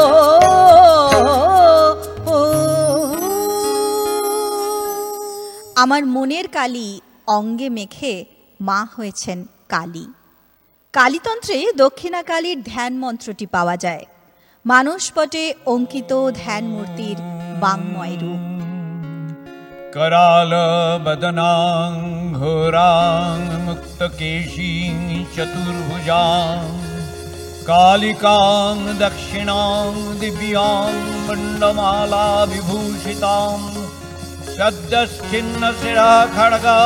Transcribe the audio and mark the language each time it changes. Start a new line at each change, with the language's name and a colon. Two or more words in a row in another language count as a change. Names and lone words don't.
Bangla: আমার মনের কালী অঙ্গে মেখে মা হয়েছেন কালী। কালীতন্ত্রে দক্ষিণা কালীর ধ্যান মন্ত্রটি পাওয়া যায়। মানসপটে অঙ্কিত ধ্যান মূর্তির বাংময় রূপ।
Sanskrit: कराल बदनां घोरां मुक्तकेशीं चतुर्भुजां कालिकां दक्षिणां दिव्यां मण्डमाला विभूषितां सद्यश्चिन्नशिरा खड्ग